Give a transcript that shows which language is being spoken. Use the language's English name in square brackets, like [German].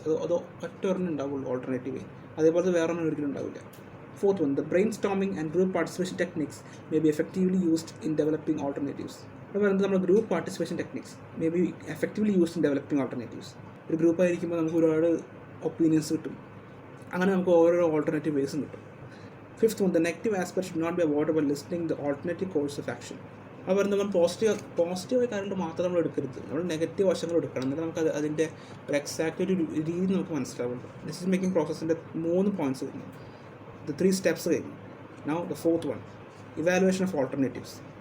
[Malayalam] അത് ഒറ്റൊരെണ്ണം ഉണ്ടാവുള്ളൂ ഓൾട്ടർനേറ്റീവ് വേ, അതേപോലെ വേറെ ഒന്നും ഒരിക്കലും ഉണ്ടാവില്ല. [English] Fourth one, the brainstorming and group participation techniques may be effectively used in developing alternatives. [Malayalam] അപ്പോൾ നമ്മൾ [English] Group participation techniques may be effectively used in developing alternatives. [Malayalam] ഒരു ഗ്രൂപ്പ് ആയിരിക്കുമ്പോൾ നമുക്ക് ഒരുപാട് ഒപ്പീനിയൻസ് കിട്ടും. അങ്ങനെ നമുക്ക് ഓരോ ഓൾട്ടർനേറ്റീവ് വേസും കിട്ടും. [English] Fifth one, the negative aspect should not be avoided by listing the alternative course of action. [Malayalam] അപ്പോൾ നമ്മൾ പോസിറ്റീവായ കാര്യങ്ങൾ മാത്രം നമ്മൾ എടുക്കരുത്, നമ്മൾ നെഗറ്റീവ് വശങ്ങൾ എടുക്കണം. എന്നിട്ട് നമുക്ക് അതിൻ്റെ ഒരു എക്സാക്റ്റ് ഒരു രീതി നമുക്ക് മനസ്സിലാവുള്ളൂ. ഡിസിഷൻ മേക്കിംഗ് പ്രോസസ്സിൻ്റെ 3 പോയിൻറ്റ്സ് കഴിഞ്ഞു, the 3 steps കഴിഞ്ഞു. [English] Now the fourth one, evaluation of alternatives.